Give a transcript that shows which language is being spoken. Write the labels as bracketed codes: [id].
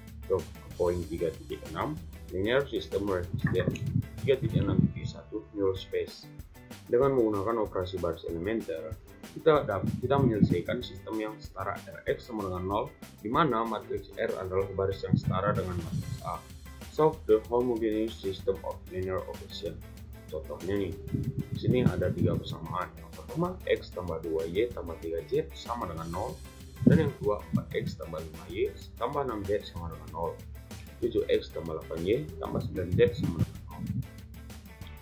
[id] Ke poin 3.6 Linear System Reference 3.6.1 Null Space. Dengan menggunakan operasi baris elementer, kita menyelesaikan sistem yang setara Rx sama dengan 0, di mana matriks R adalah baris yang setara dengan matriks A. [en] Solve the homogeneous system of linear equation. [id] Contohnya nih, di sini ada 3 persamaan. Yang pertama, X tambah 2Y tambah 3Z sama dengan 0. Dan yang kedua, 4X tambah 5Y tambah 6Z sama dengan 0. 7X tambah 8Y tambah 9Z sama dengan 0.